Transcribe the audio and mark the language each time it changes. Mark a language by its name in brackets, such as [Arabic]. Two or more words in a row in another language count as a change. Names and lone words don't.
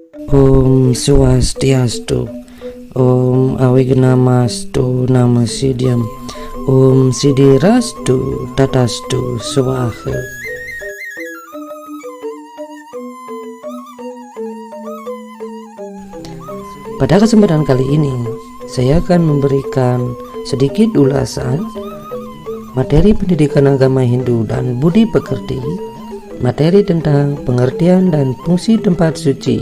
[Sanskrit] ॐ स्वस्त्यस्तु, ॐ अविघ्नमस्तु नमःसिद्धम्, ॐ सिद्धिरस्तु तथास्तु स्वाहा. [Indonesian] Pada kesempatan kali ini, saya akan memberikan sedikit ulasan materi pendidikan agama Hindu dan budi pekerti, materi tentang pengertian dan fungsi tempat suci.